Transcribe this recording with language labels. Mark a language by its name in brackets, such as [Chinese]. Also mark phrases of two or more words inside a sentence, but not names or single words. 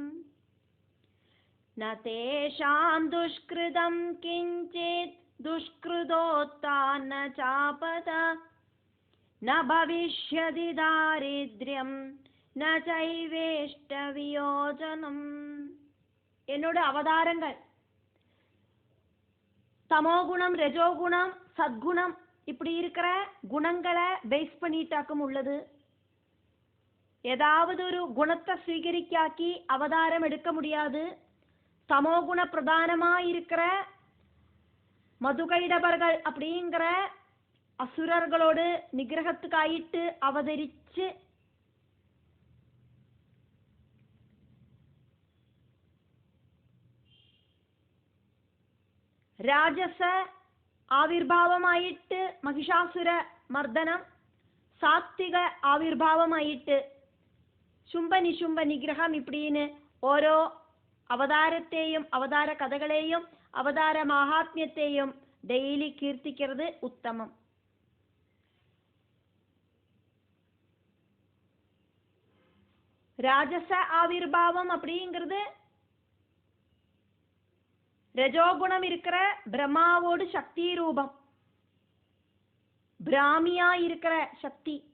[Sanskrit] न तेषां दुष्कृतं किञ्चित् दुष्कृतोत्तान्न चापद न भविष्यति दारिद्र्यं न चैवेष्टवियोजनम्. [Tamil] என்னோட அவதாரங்கள் தமோகுணம், ரஜோகுணம், சத்குணம் இப்படி இருக்கிற குணங்களை பேஸ் பண்ணிட்டாக்கும் உள்ளது. ஏதாவது ஒரு குணத்தை ஸ்வீகரிக்காக்கி அவதாரம் எடுக்க முடியாது. தமோகுண பிரதானமா இருக்கிற மதுகைடபர்கள் அப்படிங்கிற அசுரர்களோடு நிகிரகத்துக்காயிட்டு அவதரிச்சு [Malayalam] രാജസ ആവിർഭാവമായിട്ട് മഹിഷാസുര മർദ്ദനം, സാത്വിക ആവിർഭാവമായിട്ട് ശുംഭനിശുംഭ നിഗ്രഹം இப்படின்னு ഓരോ അവതാരത്തെയും അവതാര കഥകളെയും അവതാര മഹാത്മ്യത്തെയും ഡെയിലി കീർത്തിக்கிறது ഉത്തമം. [Tamil] ராஜச ஆவிர்பாவம் அப்படிங்கிறது ரஜோகுணம் இருக்கிற பிரம்மாவோடு சக்தி ரூபம், பிராமியா இருக்கிற சக்தி.